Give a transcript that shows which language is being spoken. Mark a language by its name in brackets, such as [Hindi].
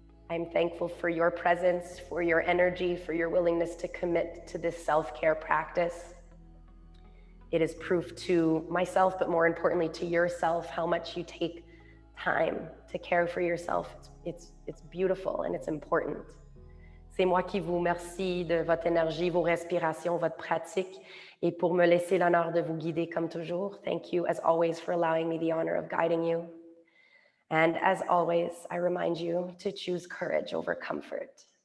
[English] I'm thankful for your presence, for your energy, for your willingness to commit to this self-care practice. It is proof to myself, but more importantly to yourself, how much you take time to care for yourself. It's beautiful and it's important. [French] C'est moi qui vous remercie de votre énergie, vos respirations, votre pratique, et pour me laisser l'honneur de vous guider comme toujours. [English] Thank you, as always, for allowing me the honor of guiding you. And as always, I remind you to choose courage over comfort.